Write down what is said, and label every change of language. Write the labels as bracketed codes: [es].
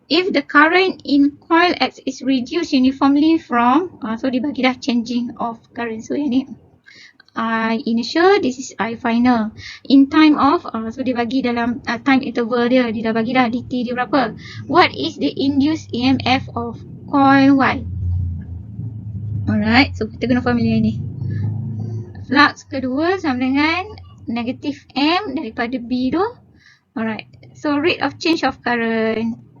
[en] If the current in coil X is reduced uniformly from, [ms] so dia bagi dah [en] changing of current. So [ms] yang ni [en] I initial, this is I final. In time of, [ms] so dia bagi dalam time interval dia, dia dah bagi dah dt dia berapa. [en] What is the induced EMF of coil Y? [ms] Alright, so kita guna formula ni. Flux kedua sama dengan negatif M daripada B tu. [en] Alright, so rate of change of current.